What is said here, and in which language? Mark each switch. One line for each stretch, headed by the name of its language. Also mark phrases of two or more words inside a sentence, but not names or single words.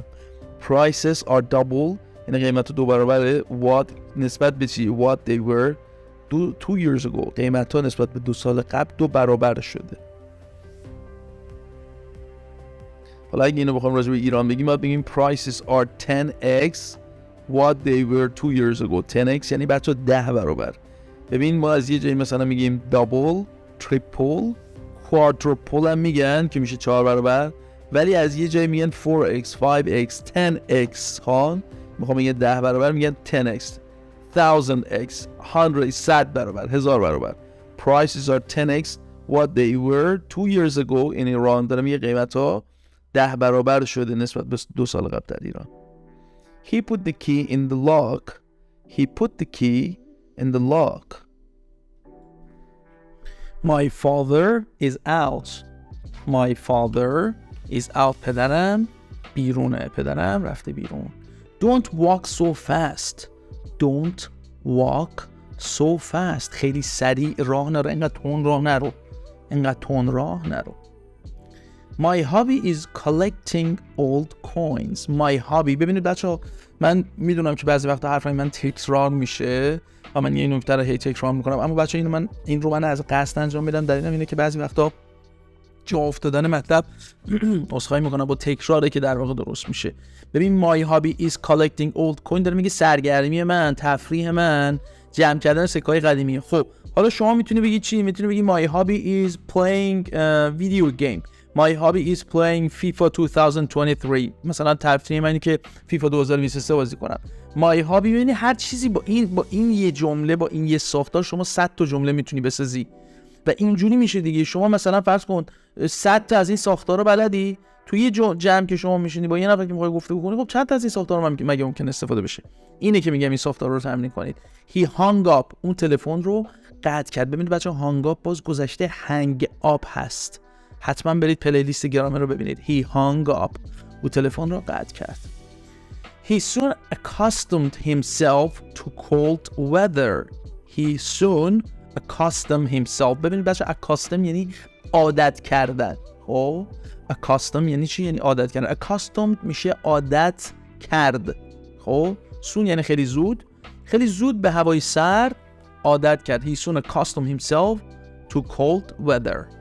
English: Prices are double
Persian: یعنی قیمت 2 برابر what نسبت به چی؟
English: What they were 2 years ago.
Persian: قیمت ها نسبت به 2 سال قبل 2 برابر شده. حالا اگه اینو بخوام راجع به ایران بگیم باید بگیم
English: prices are 10x what they were 2 years ago.
Persian: 10x یعنی بچه 10 برابر. ببین ما از یه جایی مثلا میگیم
English: double, triple, quadruple
Persian: هم میگن که میشه 4 برابر، ولی از یه جایی میگن 4x, 5x, 10x ها میخوام بگم 10 برابر میگن 10x, 1000x, 100, 100 برابر، 1000 برابر.
English: Prices are 10x what they were 2 years ago in Iran.
Persian: دارم یه قیمت ها 10 برابر شده نسبت به 2 سال قبل در ایران.
English: He put the key in the lock. He put the key in the lock. My father is out. My father is out.
Persian: پدرم بیرونه. پدرم رفته بیرون.
English: Don't walk so fast. Don't walk so fast.
Persian: خیلی سریع راه نرو. اینقدر تون راه نرو. اینقدر تون راه نرو.
English: My hobby is collecting old coins. My hobby.
Persian: ببینید بچه‌ها من میدونم که بعضی وقتا حرفای من تکرار میشه و من یه نکته رو هی تکرار میکنم، اما بچه‌ها این رو من از قصد انجام میدم. دلیلم اینه که بعضی وقتا جا افتادن مطلب عذرخواهی میکنم با تکراره که در واقع درست میشه. ببین
English: my hobby is collecting old coin
Persian: داره میگه سرگرمی من، تفریح من جمع کردن سکه‌های قدیمی. خب حالا شما میتونی بگی چی؟ میتونی بگی
English: my hobby is playing video game. My hobby is playing FIFA 2023.
Persian: مثلا تفریح من اینه که FIFA 2023 بازی کنم.
English: My hobby
Persian: یعنی هر چیزی با این یه جمله، با این یه ساختار شما 100 تا جمله میتونی بسازی و اینجوری میشه دیگه. شما مثلا فرض کن 100 تا از این ساختارا بلدی، توی یه جمع که شما میشینی با یه نفر که میخوای گفتگو کنی، خب چند تا از این ساختارا مگه ممکن استفاده بشه؟ اینه که میگم این ساختارا رو تمرین کنید.
English: He hung up.
Persian: اون تلفن رو قطع کرد. ببینید بچه‌ها
English: hung up
Persian: باز گذشته
English: hang up
Persian: هست. حتما برید پلیلیست گرامر رو ببینید.
English: He hung up.
Persian: او تلفن رو قطع کرد.
English: He soon accustomed himself to cold weather. He soon accustomed himself.
Persian: ببینید بچه accustomed یعنی عادت کردن. خب accustomed یعنی چی؟ یعنی عادت کردن. accustomed میشه عادت کرد. خب soon یعنی خیلی زود به هوای سرد عادت کرد.
English: He soon accustomed himself to cold weather.